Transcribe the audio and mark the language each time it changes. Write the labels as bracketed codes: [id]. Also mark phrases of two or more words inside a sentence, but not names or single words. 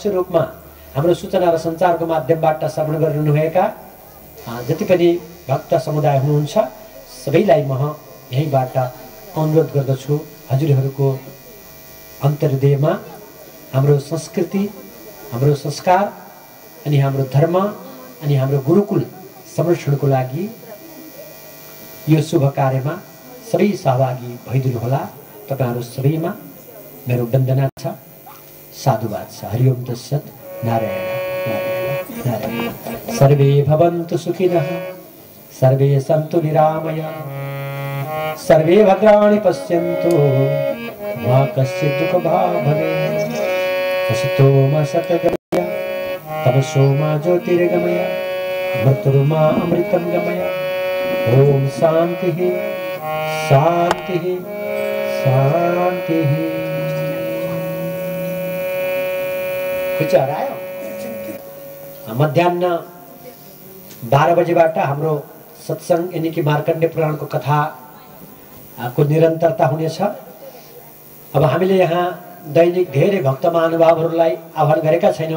[ne] रूपमा हाम्रो सूचना र सञ्चारको माध्यमबाट श्रवण गरिरहनुभएका जति पनि भक्त समुदाय हुनुहुन्छ सबैलाई म यहीबाट अनुरोध गर्दछु हजुरहरूको अन्तर्हृदयमा हाम्रो संस्कृति हाम्रो संस्कार अनि हाम्रो धर्म अनि हाम्रो गुरुकुल संरक्षणको लागि यो शुभ कार्यमा सबै सहभागी भइदिनु होला। तपाईहरु सबैमा मेरो वन्दना छ, साधुवाद छ। [sa] हरि ओम तत्सत्। नारायण नारायण नारायण। सर्वे भवन्तु सुखिनः, सर्वे सन्तु निरामया, सर्वे भद्राणि पश्यन्तु मा कश्चित् दुःखभाग् भवेत्। असतो मा सतगमय, तमसो मा ज्योतिर्गमय, मृत्युर्मा अमृतं गमय। ओम शांति शांति शांति। [ne] कुछ हरायो? मध्याह्न 12 बजेबाट हाम्रो सत्संग [hi] यानी कि [ne] मार्कण्डे पुराणको कथा को निरन्तरता हुनेछ। अब हामीले यहाँ दैनिक धेरै भक्त महानुभावहरूलाई आह्वान गरेका छैनौँ।